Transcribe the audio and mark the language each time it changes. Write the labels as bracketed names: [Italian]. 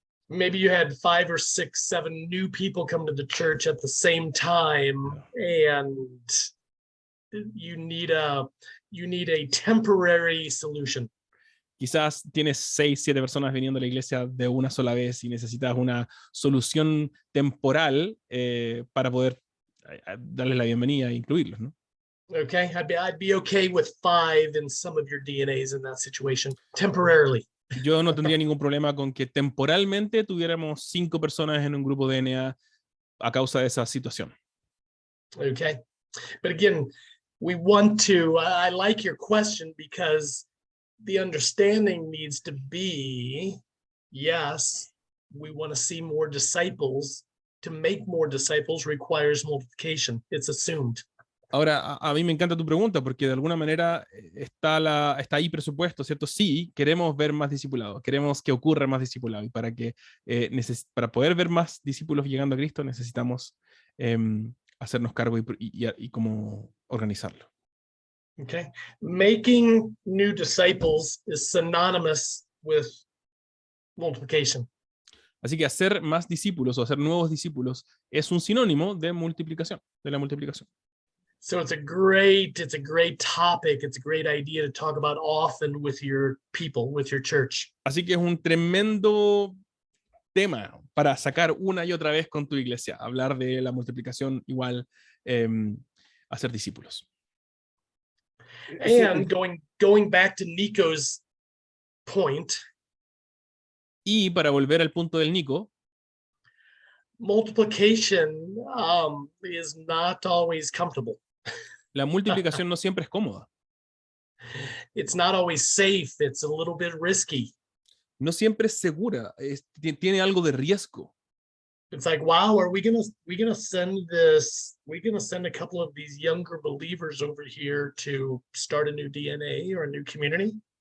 [English] Maybe you had 5 or 6, 7 new people come to the church at the same time, and you need a temporary solution. [Spanish] Quizás tienes 6, 7 personas viniendo a la iglesia de una sola vez y necesitas una solución temporal para poder darles la bienvenida e incluirlos, ¿no? [English] Okay, I'd be okay with 5 in some of your DNAs in that situation temporarily. [Spanish] Yo no tendría ningún problema con que temporalmente tuviéramos 5 personas en un grupo de DNA a causa de esa situación. [English] Okay, but again, we want to. I like your question because the understanding needs to be, yes, we want to see more disciples. To make more disciples requires multiplication. It's assumed. [Spanish] Ahora, a mí me encanta tu pregunta porque de alguna manera está ahí presupuesto, ¿cierto? Sí, queremos ver más discipulados, queremos que ocurra más discipulado y para poder ver más discípulos llegando a Cristo necesitamos hacernos cargo y cómo organizarlo. [English] Okay, making new disciples is synonymous with multiplication. [Spanish] Así que hacer más discípulos o hacer nuevos discípulos es un sinónimo de multiplicación, de la multiplicación. [English] So it's a great topic. It's a great idea to talk about often with your people, with your church. [Spanish] Así que es un tremendo tema para sacar una y otra vez con tu iglesia, hablar de la multiplicación igual hacer discípulos. [English] And going back to Nico's point, [Spanish] y para volver al punto del Nico, [English] multiplication is not always comfortable. [Spanish] La multiplicación no siempre es cómoda. [English] It's not always safe. It's a little bit risky. [Spanish] No siempre es segura, tiene algo de riesgo. [English] It's like, wow, are we gonna send a couple of these younger believers over here to start a new DNA or a new community?